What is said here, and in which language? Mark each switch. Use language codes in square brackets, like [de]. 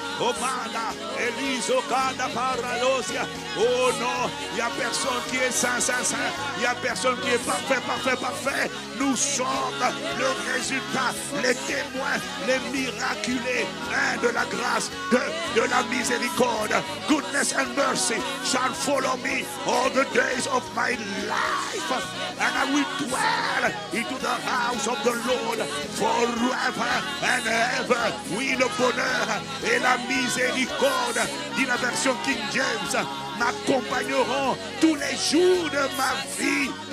[fr] Omana, Eliso, Kana, Paralosia. Oh non, il n'y a personne qui est saint, saint, saint. Il n'y a personne qui est parfait, parfait, parfait. Nous sommes le résultat, les témoins, les miraculés de la grâce, de la miséricorde. [en] Goodness and mercy shall follow me all the days of my life. And I will dwell into the house of the Lord forever and ever. [fr] Oui, le bonheur et la miséricorde, dit la version King James, m'accompagneront tous les jours de ma vie.